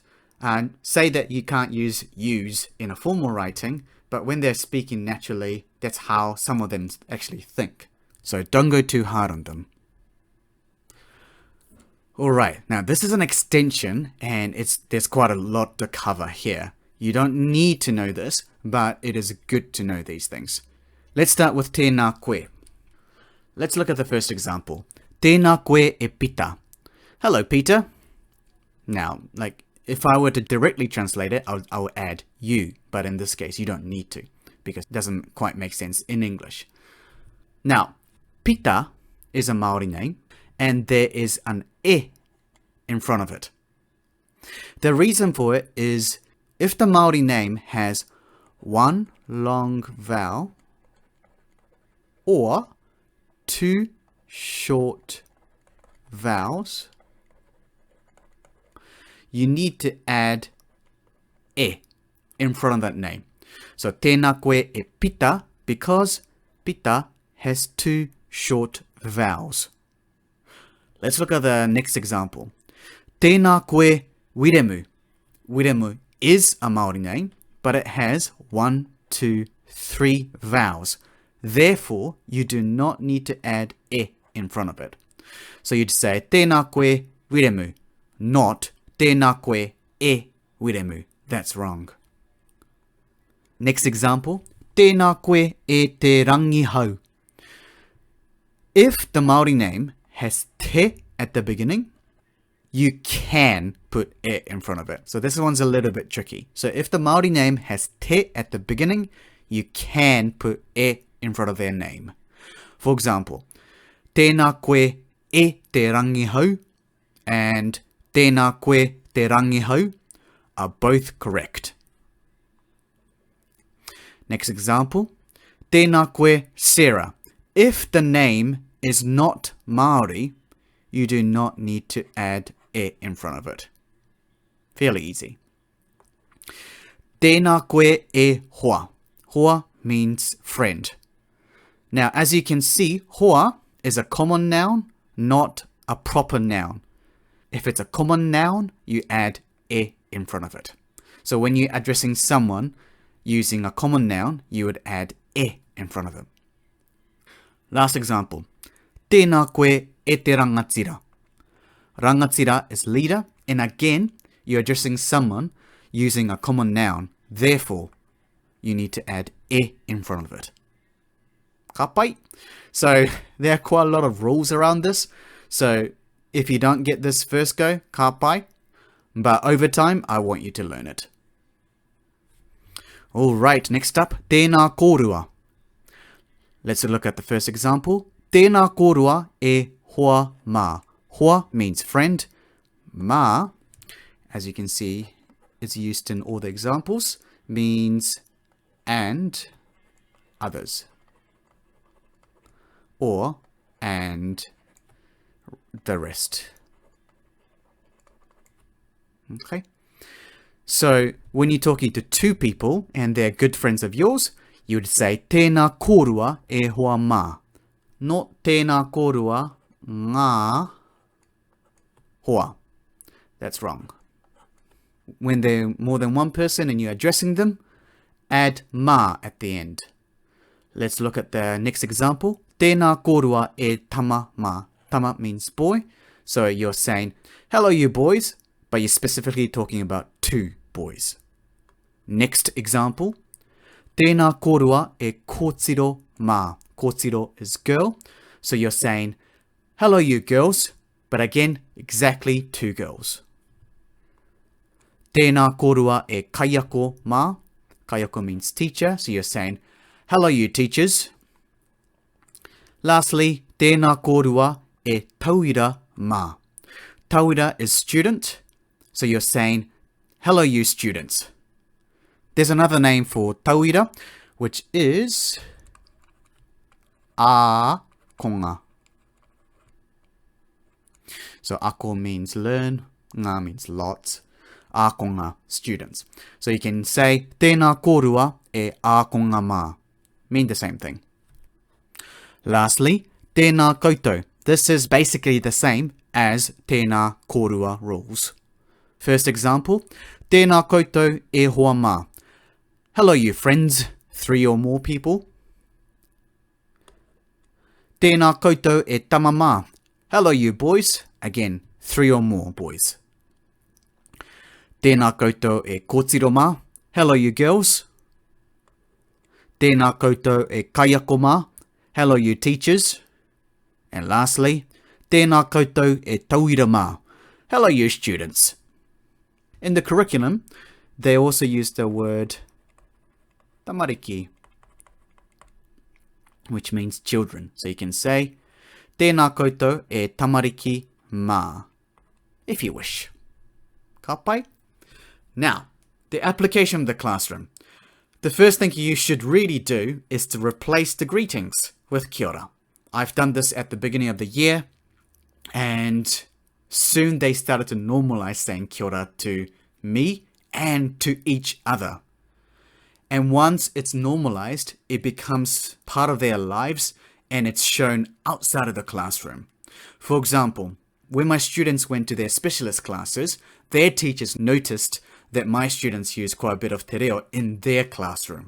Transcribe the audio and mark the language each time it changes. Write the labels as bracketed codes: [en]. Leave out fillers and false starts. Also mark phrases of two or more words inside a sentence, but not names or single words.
[en] And say that you can't use yous in a formal writing, but when they're speaking naturally, that's how some of them actually think. So don't go too hard on them. Alright, now this is an extension and there's quite a lot to cover here. You don't need to know this, but it is good to know these things. Let's start with [mi] tēnā koe. [en] Let's look at the first example. [mi] Tēnā koe e Pita. [en] Hello, Peter. Now, if I were to directly translate it, I would add you, but in this case, you don't need to, because it doesn't quite make sense in English. Now, Pita is a Māori name, and there is an e in front of it. The reason for it is if the Māori name has one long vowel or 2 short vowels, you need to add e in front of that name. So [mi] tēnā koe e Pita [en] because Pita has 2 short vowels. Let's look at the next example. [mi] Tēnā koe wiremu. [en] Wiremu is a Māori name, but it has 1, 2, 3 vowels. Therefore, you do not need to add e in front of it. So you'd say [mi] tēnā koe wiremu, [en] not [mi] tēnā koe e wiremu. [en] That's wrong. Next example, [mi] tēnā koe e te rangihau. [en] If the Māori name has te at the beginning, you can put e in front of it. So this one's a little bit tricky. So if the Māori name has te at the beginning, you can put e in front of their name. For example, [mi] tēnā koe e te rangihau and tēnā koe te rangihau [en] are both correct. Next example, [mi] tēnā koe Sarah. [en] If the name is not Māori, you do not need to add e in front of it. Fairly easy. [mi] Tēnā koe e hoa. [en] Hoa means friend. Now, as you can see, hoa is a common noun, not a proper noun. If it's a common noun, you add e in front of it. So when you're addressing someone using a common noun, you would add e in front of them. Last example. [mi] Tēnā koe e te rangatira. [en] Rangatira is leader, and again, you're addressing someone using a common noun. Therefore, you need to add e in front of it. [mi] Ka pai? [en] So there are quite a lot of rules around this. So if you don't get this first go, [mi] ka pai. [en] But over time, I want you to learn it. Alright, next up, [mi] tēnā kōrua. [en] Let's look at the first example. [mi] Tēnā kōrua e hoa mā. Hoa [en] means friend. Mā, as you can see, is used in all the examples, means and others. Or and the rest. Okay. So when you're talking to two people and they're good friends of yours, you would say [mi] tēnā kōrua e hoa mā. Not tēnā kōrua ngā hoa. [en] That's wrong. When they're more than one person and you're addressing them, add mā at the end. Let's look at the next example. [mi] Tēnā kōrua e tama mā. Tama [en] means boy. So you're saying, hello you boys, but you're specifically talking about two boys. Next example. [mi] Tēnā kōrua e kōtiro mā. [en] Kōtiro is girl. So you're saying, hello you girls, but again, exactly two girls. [mi] Tēnā kōrua e kaiako mā. [en] Kaiako means teacher, so you're saying, hello you teachers. Lastly, [mi] tēnā kōrua e tauira mā. [en] Tauira is student, so you're saying, hello you students. There's another name for tauira, which is ākonga. So ako means learn, ngā means lots, ākonga, students. So you can say, [mi] tēnā kōrua e ākonga mā. [en] Mean the same thing. Lastly, [mi] tēnā koutou. [en] This is basically the same as [mi] tēnā kōrua [en] rules. First example, [mi] tēnā koutou e hoa mā. [en] Hello you friends, 3 or more people. [mi] Tēnā koutou e tama mā. [en] Hello you boys, again, 3 or more boys. [mi] Tēnā koutou e kōtiro mā. [en] Hello you girls. [mi] Tēnā koutou e kaiako mā. [en] Hello you teachers. And lastly, [mi] tēnā koutou e tauira mā. [en] Hello you students. In the curriculum, they also use the word tamariki, which means children. So you can say, [mi] tēnā koutou e tamariki mā, [en] if you wish. [mi] Ka pai? [en] Now, the application of the classroom. The first thing you should really do is to replace the greetings with [mi] kia ora. [en] I've done this at the beginning of the year, and soon they started to normalize saying [mi] kia ora [en] to me and to each other. And once it's normalized, it becomes part of their lives and it's shown outside of the classroom. For example, when my students went to their specialist classes, their teachers noticed that my students use quite a bit of [mi] te reo [en] in their classroom.